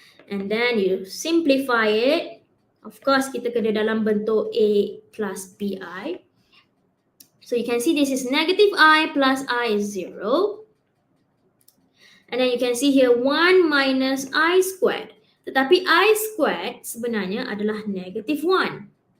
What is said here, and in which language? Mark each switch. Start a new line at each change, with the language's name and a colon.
English: And then you simplify it. Of course,
Malay: kita kena dalam bentuk A plus BI.
English: So you can see this is negative I plus I is 0. And then you can see here 1 minus I squared.
Malay: Tetapi I squared sebenarnya adalah negative 1.